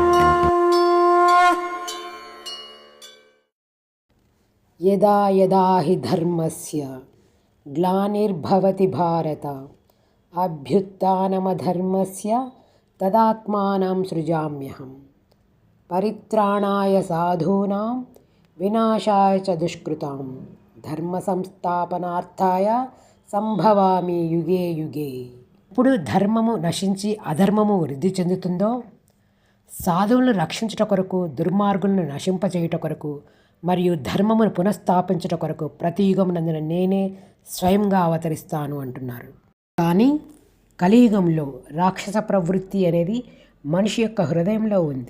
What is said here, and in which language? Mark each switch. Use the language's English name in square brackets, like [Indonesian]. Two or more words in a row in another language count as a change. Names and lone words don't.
[Sanskrit] यदा यदा हि धर्मस्य ग्लानिर्भवति भारत अभ्युत्थानमधर्मस्य तदात्मानं सृजाम्यहम्। परित्राणाय साधूनां विनाशाय च दुष्कृतां धर्म संस्थापनार्थाय सम्भवामि युगे युगे. [Telugu] ఇప్పుడు ధర్మము నశించి అధర్మము వృద్ధి చెందుతుందో, సాధువులను రక్షించుట కొరకు, దుర్మార్గులను నశింపచేయుట కొరకు మరియు ధర్మమును పునఃస్థాపించుట కొరకు ప్రతి యుగమునందున నేనే స్వయంగా అవతరిస్తాను అంటున్నారు. కానీ కలియుగంలో రాక్షస ప్రవృత్తి అనేది మనిషి యొక్క హృదయంలో ఉంది.